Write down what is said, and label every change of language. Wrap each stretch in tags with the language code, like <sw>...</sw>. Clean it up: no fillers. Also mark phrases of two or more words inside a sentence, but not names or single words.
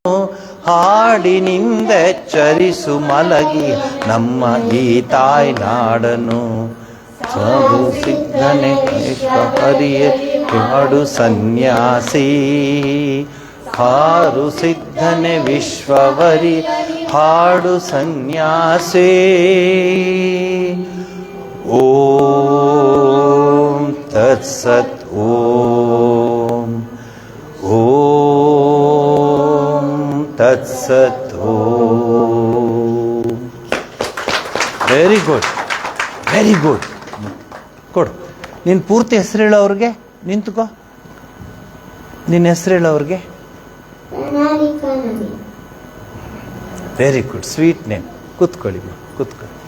<kn>ಹಾಡಿನಿಂದೆಚ್ಚರಿಸು ಮಲಗಿ ನಮ್ಮ ಈ ತಾಯ್ನಾಡನು ಸಾಧು ಸಿದ್ಧನೆ ಹರಿಯೇ ಹಾಡು ಸನ್ಯಾಸಿ ಹಾರು ಸಿದ್ಧನೆ ವಿಶ್ವವರಿ ಹಾಡು ಸನ್ಯಾಸಿ</kn> <sa>ಓಂ ತತ್ಸತ್ ಓಂ ಓಂ ತತ್ಸತ್ ಓಂ.</sa> <en>very good, very good.</en> <kn>ಕೊಡು ನಿನ್ನ ಪೂರ್ತಿ ಹೆಸರು ಹೇಳು ಅವ್ರಿಗೆ. ನಿಂತ್ಕೋ, ನಿನ್ನ ಹೆಸರು ಹೇಳು ಅವ್ರಿಗೆ.</kn> <en>very good, sweet name.</en> <kn>ಕೂತ್ಕೊಳ್ಳಿ, ಕೂತ್ಕೊಳ್ಳಿ.</kn>